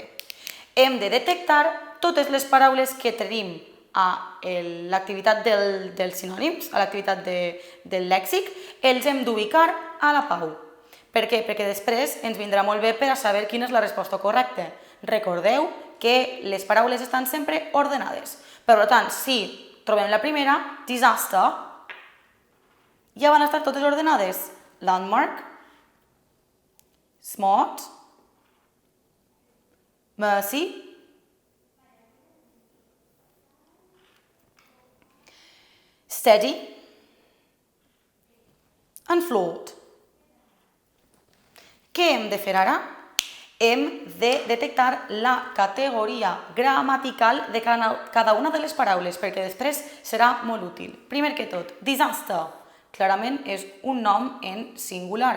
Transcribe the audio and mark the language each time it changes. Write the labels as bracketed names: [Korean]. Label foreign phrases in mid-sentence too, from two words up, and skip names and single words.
[Catalan] Hem de detectar totes les paraules que tenim a l'activitat dels sinònims, a l'activitat del lèxic, els hem d'ubicar a la PAU. Per què? Perquè després ens vindrà molt bé per a saber quina és la resposta correcta. Recordeu que les paraules estan sempre ordenades. Per tant, si trobem la primera, disaster, ja van estar totes ordenades. [English] Landmark, smart, mercy, steady and flawed. [Catalan] Què hem de fer ara? Hem de detectar la categoria gramatical de cada una de les paraules, perquè després serà molt útil. Primer que tot, disaster, clarament és un nom en singular.